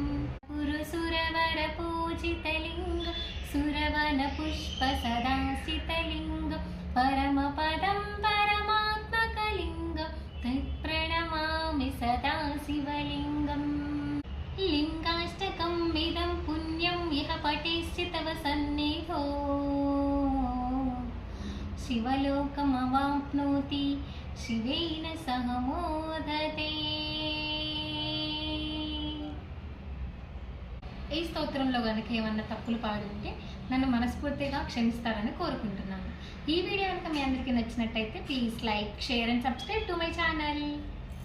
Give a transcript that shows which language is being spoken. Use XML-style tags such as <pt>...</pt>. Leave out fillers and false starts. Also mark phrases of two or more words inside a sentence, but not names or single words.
<sa>पुरुसुरवरपूजितलिङ्गं सुरवनपुष्पसदासितलिङ्गं परमपदं परमात्मकलिङ्गं तत्प्रणमामि सदा शिवलिङ्गम् लिङ्गाष्टकम् इदं पुण्यम् इह पठेष्यति तव सन्निधौ शिवलोकमवाप्नोति शिवेन सह मोदते.</sa> <te>ఈ స్తోత్రంలో కనుక ఏమన్నా తప్పులు పాడుంటే నన్ను మనస్ఫూర్తిగా క్షమిస్తారని కోరుకుంటున్నాను. ఈ వీడియో కనుక మీ అందరికీ నచ్చినట్టయితే</te> <en>please like, share and subscribe to my channel.</en>